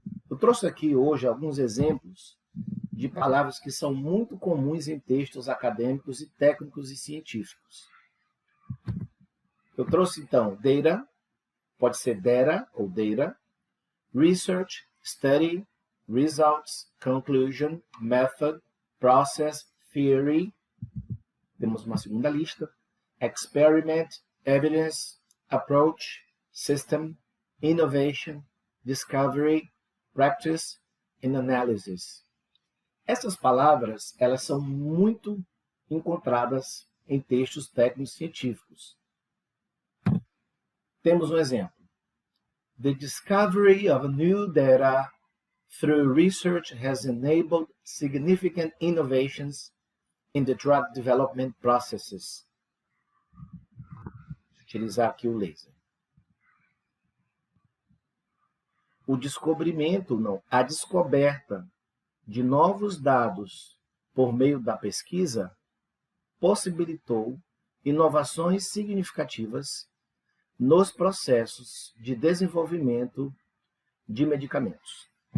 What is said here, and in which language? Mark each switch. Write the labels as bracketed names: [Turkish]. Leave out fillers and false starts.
[Portuguese] Eu trouxe aqui hoje alguns exemplos de palavras que são muito comuns em textos acadêmicos e técnicos e científicos. Eu trouxe, então, data, pode ser data ou data, research, study, results, conclusion, method, process, theory. Temos uma segunda lista. [English] Experiment, evidence, approach, system, innovation, discovery, practice and analysis. [Portuguese] Essas palavras, elas são muito encontradas em textos técnicos científicos. Temos um exemplo. [English] The discovery of new data through research has enabled significant innovations in the drug development processes. [Portuguese] Vou utilizar aqui o laser. O descobrimento, a descoberta de novos dados por meio da pesquisa possibilitou inovações significativas nos processos de desenvolvimento de medicamentos.